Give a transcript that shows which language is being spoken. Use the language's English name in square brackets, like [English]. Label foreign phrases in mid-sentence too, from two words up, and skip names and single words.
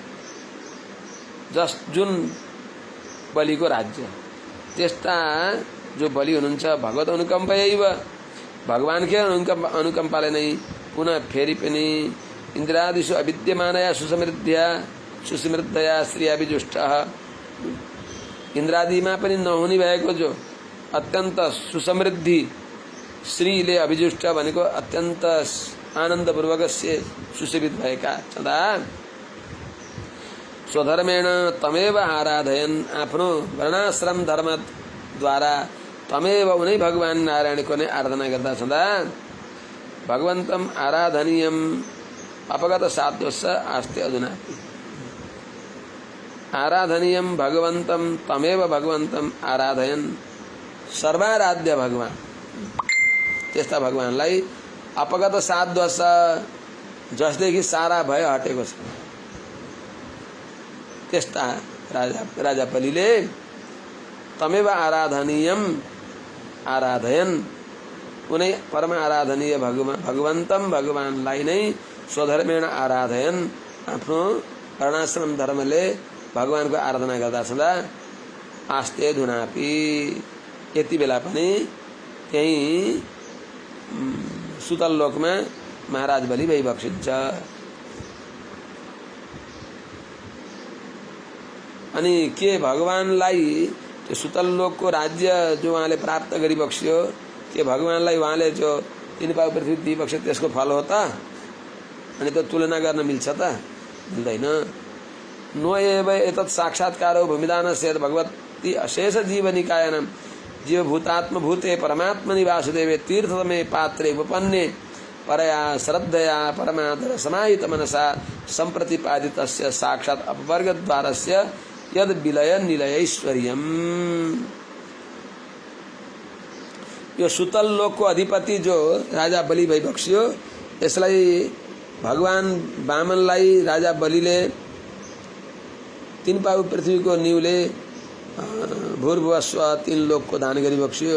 [Nepali] जुन बलिको राज्य त्यस्ता जो बलि हुनुहुन्छ [Sanskrit] भगवत अनुकम्पयैव [Nepali] भगवानकै अनुकम्पाले नै पुनः फेरि पनि [Sanskrit] इन्द्रादिषु अविद्यमानया सुसमृद्धया श्रियाभिजुष्टः [Nepali] इन्द्रादिमा पनि नहुने भएको जो अत्यन्त सुसमृद्धि श्रीले अभिजुष्ट भनेको अत्यन्त आनन्दपूर्वक सुसेवित भएका सदा [Sanskrit] स्वधर्मेण तमेव आराधयन [Nepali] आफ्नो वर्णाश्रम धर्मद्वारा तमेव उनै भगवान नारायणको नै आराधना गर्दा सदा [Sanskrit] भगवन्तं आराधनीयम अपगत साध्वस्य आस्ते अधुनापि आराधनीयम भगवन्तं तमेव भगवन्तं आराधयन सर्वाराध्य [Nepali] भगवान त्यस्ता भगवानलाई [Sanskrit] अपगत साध्वस [Nepali] जसदेखि सारा भय हटेको छ त्यस्ता राजा बलिले [Sanskrit] तमेव आराधनीयम आराधयन [Nepali] उनै परम आराधनीय भगवन्तं भगवानलाई नै [Sanskrit] स्वधर्मेण आराधयन [Nepali] आफ्नो वर्णाश्रम धर्मले भगवानको आराधना गर्दा सदा [Sanskrit] आस्ते धुनापि [Nepali] यति बेला पनि त्यही सुतल लोकमा महाराज बलि भइबक्सिन्छ। अनि के भगवानलाई त्यो सुतल लोकको राज्य जो उहाँले प्राप्त गरिबक्स्यो के भगवानलाई उहाँले जो तीन पाउ पृथ्वी दिइबक्स्यो त्यसको फल हो त? अनि त्यो तुलना गर्न मिल्छ त? मिल्दैन। [Sanskrit] नो एव एतत् साक्षात्कारो भूमिदानस्य भगवती अशेष जीवनिकायानां जीवभूतात्मभूते परमात्मनि वासुदेवे तीर्थतमे पात्रे उपपन्ने परया श्रद्धया परमादर समाहित मनसा संप्रतिपादितस्य साक्षात् अपवर्गद्वारस्य यद विलय निलयैश्वर्यम। [Nepali] यो सुतल लोकको अधिपति जो राजा बलि भइबक्स्यो यसलाई भगवान वामनलाई राजा बलिले तीन पाउ पृथ्वीको न्यूले भूर्भुवस्व तीन लोकको दान गरिबक्स्यो।